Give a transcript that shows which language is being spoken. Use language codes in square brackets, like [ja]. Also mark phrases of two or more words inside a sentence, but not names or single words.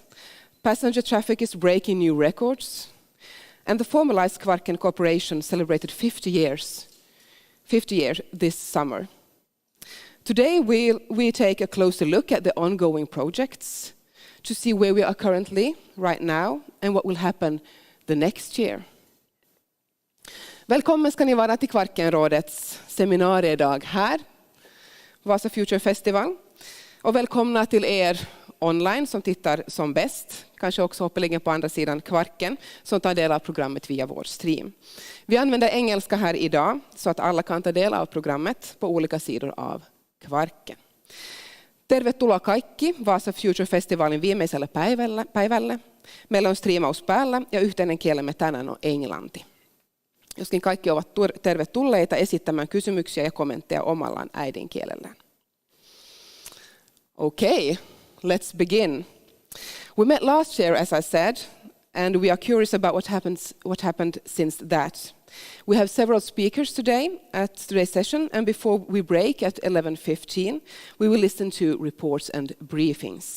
[en] Passenger traffic is breaking new records, and the formalized Kvarken cooperation celebrated 50 years this summer. Today we take a closer look at the ongoing projects to see where we are currently, right now, and what will happen the next year. [sv] Välkommen ska ni vara till Kvarkenrådets seminariedag här, Vaasa Future Festival. Och välkomna till er online som tittar som bäst, kanske också hoppeligen på andra sidan Kvarken, som tar del av programmet via vår stream. Vi använder engelska här idag så att alla kan ta del av programmet på olika sidor av Kvarken. [fi] Tervetuloa kaikki Vaasa Future Festivalin viimeiselle päivälle. Meillä on striimaus päällä ja yhteinen kielemme tänään on englanti. Joskin kaikki ovat tervetulleita esittämään kysymyksiä ja kommentteja omallaan äidinkielellään. [en] Okay, let's begin. We met last year, as I said, and we are curious about what happened since that. We have several speakers today at today's session, and before we break at 11:15, we will listen to reports and briefings.